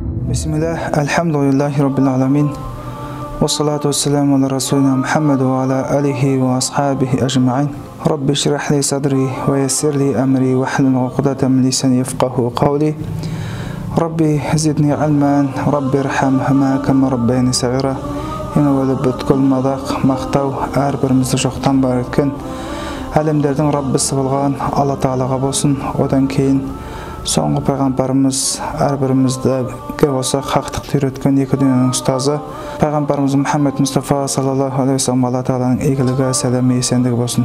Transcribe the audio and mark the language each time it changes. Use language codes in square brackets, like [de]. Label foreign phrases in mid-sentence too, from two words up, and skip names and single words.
[ar] بسم الله، الحمد لله رب العالمين. والصلاة والسلام على رسولنا محمد وعلى آله وأصحابه أجمعين. رب اشرح لي صدري ويسر لي أمري واحلل عقدة من لساني يفقهوا قولي. رب زدني علما، رب ارحمهما كما ربياني صغيرا. Yana wala butkul madaq maqtav [kk] әрбірімізді жоқтан бар еткен әлемдердің Раббысы болған Алла Тағалаға болсын. Одан кейін соңғы пайғамбарымыз әрбірімізді осы хақтықты үйреткен екі дүниенің ұстазы пайғамбарымыз Мұхаммед Мұстафа [ar] صلى الله عليه وسلم [kk] Алла Тағаланың игілігі, сәлемі, есендігі болсын.